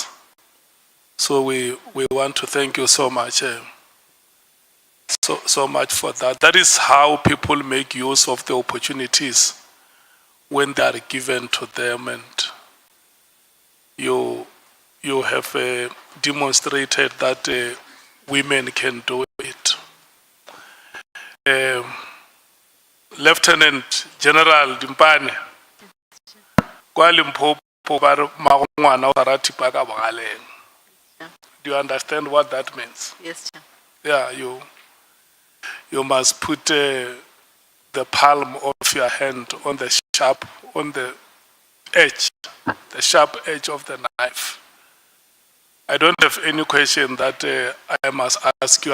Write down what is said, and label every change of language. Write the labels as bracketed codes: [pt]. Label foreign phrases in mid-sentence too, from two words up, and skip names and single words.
[en] So we want to thank you so much, so much for that. That is how people make use of the opportunities when they are given to them, and you have demonstrated that women can do it. [tn] Lieutenant General Dimpane, kwa Limpopo ba re ngwana o rata thipa ka bogaleng. [en] Do you understand what that means? Yes, Chair. Yeah, you must put the palm of your hand on the edge, the sharp edge of the knife. I don't have any question that I must ask you.